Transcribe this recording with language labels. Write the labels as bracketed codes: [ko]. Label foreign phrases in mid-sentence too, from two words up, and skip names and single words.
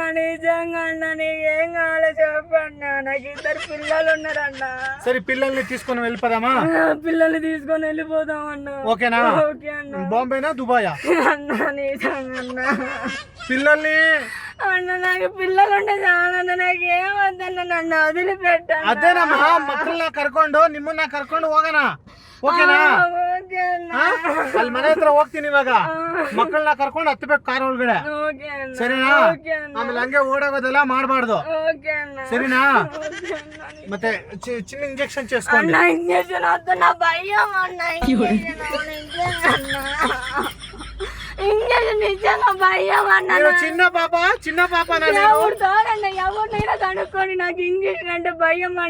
[te] నిజంగా అన్న, నీకేం కావాలో చెప్పన్నా. నాకు ఇద్దరు పిల్లలు ఉన్నారన్న. సరే పిల్లల్ని తీసుకొని వెళ్ళిపోదామా? పిల్లల్ని తీసుకొని వెళ్ళిపోదాం అన్న. ఓకేనా? ఓకే అన్న. బాంబేనా దుబాయా? అన్న నిజంగా అన్న. పిల్లల్ని అన్న నాకు పిల్లలు ఉంటే చాలా, నాకు ఏమొద్దన్న, నన్ను వదిలిపెట్టాను. [kn] ಅದೇನಮ್ಮ ಮಕ್ಕಳನ್ನ ಕರ್ಕೊಂಡು ನಿಮ್ಮನ್ನ ಕರ್ಕೊಂಡು ಹೋಗೋಣ ಓಕೆನಾ? [te] ఓకే అన్న. [kn] ಅಲ್ಲಿ ಮನೆ ಹತ್ರ ಹೋಗ್ತೀನಿ ಇವಾಗ. ಮಕ್ಕಳನ್ನ ಕರ್ಕೊಂಡು ಹತ್ತಬೇಕು ಕಾರ್ ಒಳಗಡೆ, [te] ఓకే అన్న. [kn] ಸರಿನಾ? [te] ఓకే అన్న. [kn] ಆಮೇಲೆ ಹಂಗೆ ಓಡೋಗೋದೆಲ್ಲ ಮಾಡಬಾರ್ದು, [te] ఓకే అన్న. [kn] ಸರಿನಾ? [te] ఓకే అన్న. ಮತ್ತೆ చిన్న ఇంజెక్షన్ చేసుకోండి. అన్న ఇంజక్షన్ వద్దు, నా భయం అన్న. ఇంజక్షన్ అన్న, ఇంజక్షన్ నిజంగా భయం అన్న. మీరు చిన్న పాప ఎవరితోనన్నా ఎవరినైనా కనుక్కొని, నాకు ఇంజక్షన్ అంటే భయం అన్న.